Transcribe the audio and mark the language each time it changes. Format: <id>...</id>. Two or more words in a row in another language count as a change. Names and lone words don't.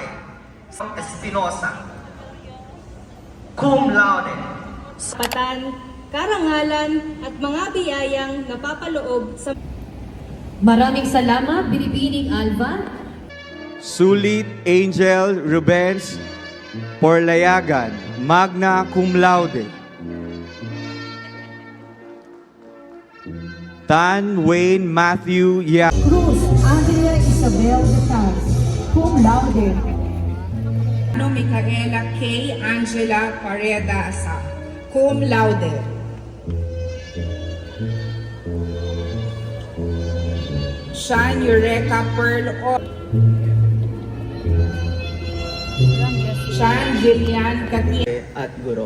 <tl>Espinosa,</tl> <la>cum laude.</la> <tl>Patan, karangalan at mga biyayang napapaloob sa Maraming salamat, Binibining Alva. Sulit Angel Rubens Porlayagan,</tl> <la>magna cum laude.</la> <tl>Tan Wayne Matthew Cruz Andrea Isabel de Taz,</tl> <la>cum laude.</la> <tl>Micaela K. Angela Pareda Asa,</tl> <la>cum laude.</la> <tl>Sean Eureka Pearl O. Sean Jillian Katia. At guro.</tl>